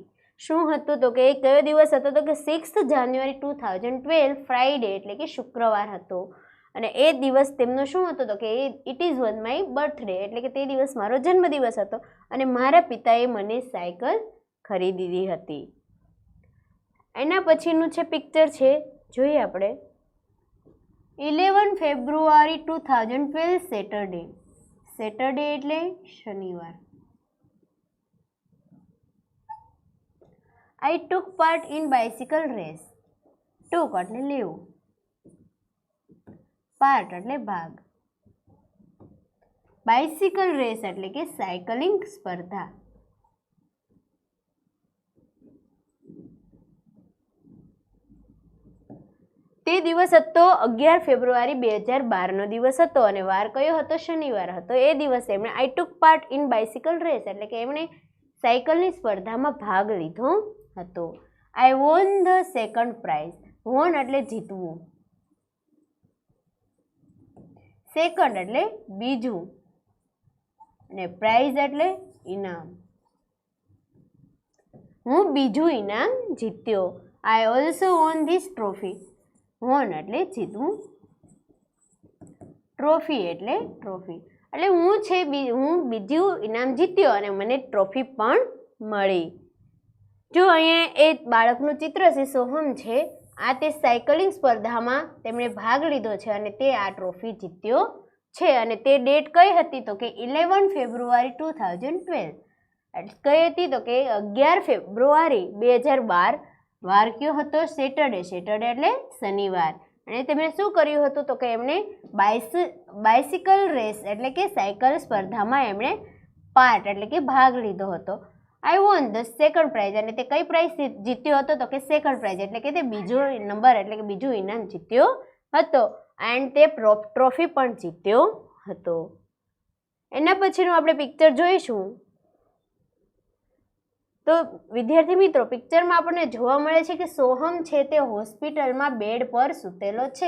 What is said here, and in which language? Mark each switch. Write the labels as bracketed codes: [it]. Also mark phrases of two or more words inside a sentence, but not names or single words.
[gu] શું હતું તો કે કયો દિવસ હતો તો કે 6 જાન્યુઆરી 2012 ફ્રાઈડે એટલે કે શુક્રવાર હતો અને એ દિવસ તેમનો શું હતો તો કે [en] it is was my birthday [gu] એટલે કે તે દિવસ મારો જન્મદિવસ હતો અને મારા પિતાએ મને સાયકલ ખરીદી દીધી હતી. એના પછીનું છે પિક્ચર છે, જોઈએ આપણે. 11 ફેબ્રુઆરી 2012 સેટરડે. સેટરડે એટલે શનિવાર. [en] I took part in bicycle race. [gu] took એટલે લેવું, part એટલે ભાગ. [en] bicycle race [gu] એટલે કે સાયકલિંગ સ્પર્ધા. તે દિવસ હતો 11 ફેબ્રુઆરી 2012 નો દિવસ હતો અને વાર કયો હતો? શનિવાર હતો. એ દિવસે એમણે [en] I took part in bicycle race [gu] એટલે કે એમણે સાયકલની સ્પર્ધામાં ભાગ લીધો હતો. [en] I won the second prize. [gu] won એટલે જીતવું, સેકન્ડ એટલે બીજું અને પ્રાઇઝ એટલે ઇનામ. હું બીજું ઇનામ જીત્યો. [en] I also won this trophy. [gu] won એટલે જીતવું, ટ્રોફી એટલે ટ્રોફી એટલે હું બીજું ઇનામ જીત્યો અને મને ટ્રોફી પણ મળી. જો અહીંયા એ બાળકનું ચિત્ર છે, સોહમ છે, આ તે સાયકલિંગ સ્પર્ધામાં તેમણે ભાગ લીધો છે અને તે આ ટ્રોફી જીત્યો છે. અને તે ડેટ કઈ હતી તો કે 11 ફેબ્રુઆરી 2012. કઈ હતી તો કે 11 ફેબ્રુઆરી 2012. વાર કયો હતો? સેટરડે. સેટરડે એટલે શનિવાર. અને તેમણે શું કર્યું હતું તો કે એમણે [en] bicycle race [gu] એટલે કે સાયકલ સ્પર્ધામાં એમણે પાર્ટ એટલે કે ભાગ લીધો હતો. [en] I won the second prize [gu] અને તે કઈ પ્રાઇઝ જીત્યો હતો તો કે [en] second prize [gu] એટલે કે તે બીજો નંબર એટલે કે બીજું ઇનામ જીત્યો હતો એન્ડ તે ટ્રોફી પણ જીત્યો હતો. એના પછીનું આપણે પિક્ચર જોઈશું. તો વિદ્યાર્થી મિત્રો, પિક્ચરમાં આપણને જોવા મળે છે કે સોહમ છે તે હોસ્પિટલમાં બેડ પર સૂતેલો છે.